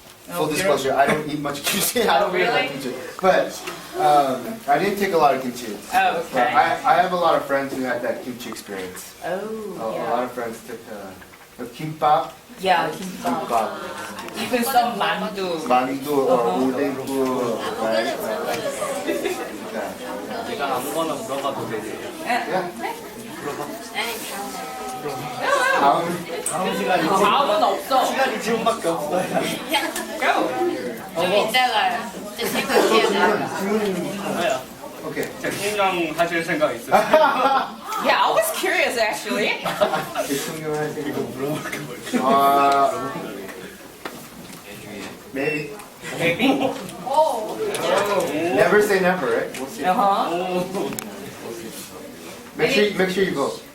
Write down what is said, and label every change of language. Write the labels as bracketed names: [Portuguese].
[English] Full disclosure, I don't eat much kimchi. I don't really like kimchi. But I didn't take a lot of kimchi. Oh, okay. But I have a lot of friends who had that kimchi experience. Oh, A lot of friends took kimbap. Yeah, kimbap. Even some mandu. [Korean] 만두 or 오뎅국, right? 내가 아무거나 물어봐도 되지. [English] Yeah. [Korean] 다음 시간이 다음은 없어. 시간이 지금밖에 없어요. 좀 이따가 좀 생각해요. 뭐야? [English] Okay. [Korean] 대통령 하실 생각 있어요? [English] Yeah, I was curious actually. [Korean] 이거 물어볼까 말까? [English] Maybe. Maybe? Never say never, right? We'll see. Uh-huh. Make sure you vote.